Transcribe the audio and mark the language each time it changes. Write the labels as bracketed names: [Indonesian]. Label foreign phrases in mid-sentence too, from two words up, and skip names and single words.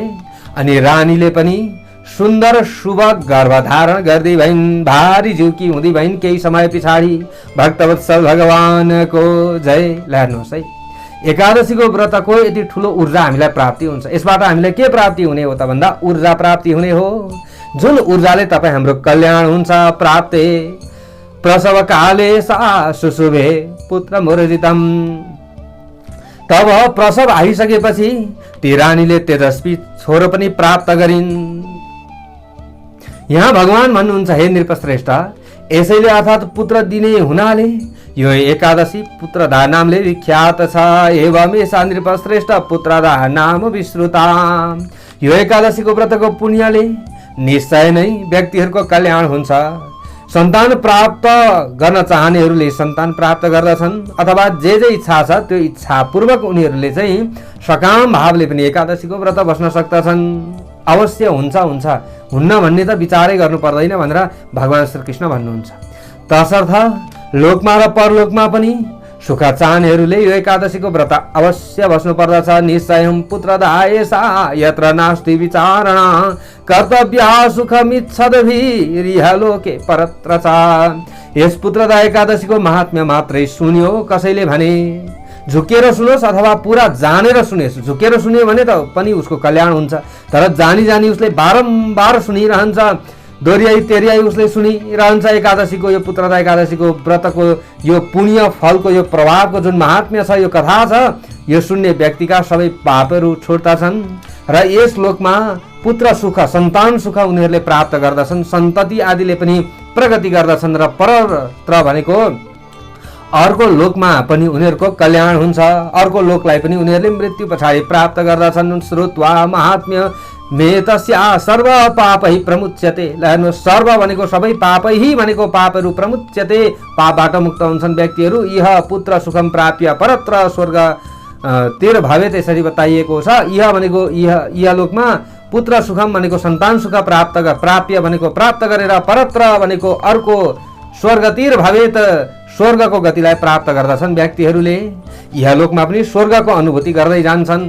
[Nepali] अनि रानीले पनि सुन्दर शुभ गर्भधारण गर्दै भइन्, भारी झुकी हुँदै भइन्। केही समय पछाडि भक्तवत्सल भगवानको जय। हेर्नुहोस् है, एकादशीको व्रतको यति ठुलो ऊर्जा हामीलाई प्राप्ति हुन्छ। यसबाट हामीलाई के प्राप्ति हुने हो त भन्दा ऊर्जा प्राप्ति हुने हो, जुन ऊर्जाले तपाईँ हाम्रो कल्याण हुन्छ। [Sanskrit] प्राप्ते प्रसव काले सा सुशुभे पुत्र मुर्जितम। [Nepali] तब प्रसव आइसकेपछि ती रानीले तेजस्वी छोरो पनि प्राप्त गरिन्। यहाँ भगवान भन्नुहुन्छ, हे नृपश्रेष्ठ, यसैले अर्थात् पुत्र दिने हुनाले यो एकादशी पुत्रदा नामले विख्यात छ। [Sanskrit] एवं एषा नृपश्रेष्ठ पुत्रदा नाम विश्रुता। [Nepali] यो एकादशीको व्रतको पुण्यले निश्चय नै व्यक्तिहरूको कल्याण हुन्छ। सन्तान प्राप्त गर्न चाहनेहरूले सन्तान प्राप्त गर्दछन्, अथवा जे इच्छा छ त्यो इच्छापूर्वक उनीहरूले चाहिँ सकाम भावले पनि एकादशीको व्रत बस्न सक्दछन्। अवश्य हुन्छ हुन्छ, हुन्न भन्ने त विचारै गर्नु पर्दैन भनेर भगवान श्रीकृष्ण भन्नुहुन्छ। तसर्थ लोकमा र परलोकमा पनि सुख चाहनेहरूले यो एकादशीको व्रत अवश्य बस्नु पर्दछ। [Sanskrit] निश्चयं पुत्रदायसा यत्र नास्ति विचारणा कर्तव्या सुखमिच्छद्भिरिह लोके परत्र च। [Nepali] यस पुत्रदा एकादशीको महात्म्य मात्रै सुन्यो कसैले भने झुकेर सुनोस् अथवा पुरा जानेर सुनेस्। झुकेर सुन्यो भने त पनि उसको कल्याण हुन्छ, तर जानी जानी उसले बारम्बार सुनिरहन्छ, दोहोऱ्याइ तेह्रयाइ उसले सुनिरहन्छ। एकादशीको यो पुत्रदा एकादशीको व्रतको यो पुण्य फलको यो प्रभावको जुन महात्म्य छ, यो कथा छ, यो सुन्ने व्यक्तिका सबै पापहरू छुट्दछन् र यस लोकमा पुत्र सुख सन्तान सुख उनीहरूले प्राप्त गर्दछन्। सन्तति आदिले पनि प्रगति गर्दछन् र परत्र भनेको अर्को लोकमा पनि उनीहरूको कल्याण हुन्छ। अर्को लोकलाई पनि उनीहरूले मृत्यु पछाडि प्राप्त गर्दछन्। [Sanskrit] श्रुत्वा महात्म्य मे तस्या सर्व पापै प्रमुच्यते। [Nepali] हेर्नु, सर्व भनेको सबै पापै भनेको पापहरू प्रमुच्यते, पापबाट मुक्त हुन्छन् व्यक्तिहरू। [Sanskrit] यह पुत्र सुखम प्राप्य परत्र स्वर्ग तिर भवे, [Nepali] त्यसरी बताइएको छ। यह भनेको यह लोकमा पुत्र सुखम भनेको सन्तान सुख प्राप्य भनेको प्राप्त गरेर, परत्र भनेको अर्को स्वर्गतिर भवे त स्वर्गको गतिलाई प्राप्त गर्दछन् व्यक्तिहरूले। यह लोकमा पनि स्वर्गको अनुभूति गर्दै जान्छन्।